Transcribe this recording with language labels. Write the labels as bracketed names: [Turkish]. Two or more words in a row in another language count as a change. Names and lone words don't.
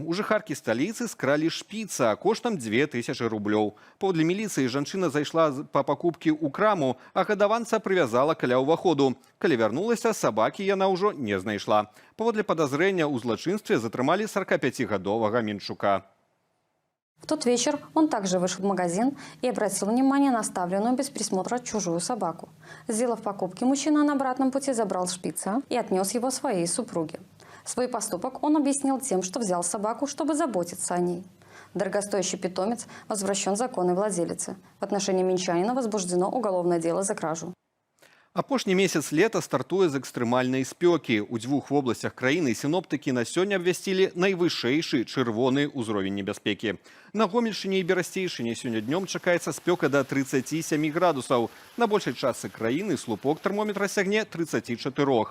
[Belarusian] У жыхаркі сталіцы скралі шпіца коштам 2000 рублёў. Паводле міліцыі жанчына зайшла па пакупкі ў краму, а гадаванца прывязала каля ўваходу. Калі вярнулася, сабакі яна ўжо не знайшла. Паводле падазрэння ў злачынстве затрымалі 45-гадовага менчука. [Russian] В тот вечер он также вышел в магазин и обратил внимание на оставленную без присмотра чужую собаку. Сделав покупки, мужчина на обратном пути забрал шпица и отнес его своей супруге. Свой поступок он объяснил тем, что взял собаку, чтобы заботиться о ней. Дорогостоящий питомец возвращен законной владелице. В отношении минчанина возбуждено уголовное дело за кражу. [Belarusian] Апошні месяц лета стартуе з экстрэмальнай спёкі. У 2 вобласцях краіны сіноптыкі на сёння абвясцілі найвышэйшы чырвоны ўзровень небяспекі. На Гомельшчыне і Берасцейшчыне сёння днём чакаецца спёка да 37 градусаў. На большай частцы краіны слупок тэрмометра сягне 34.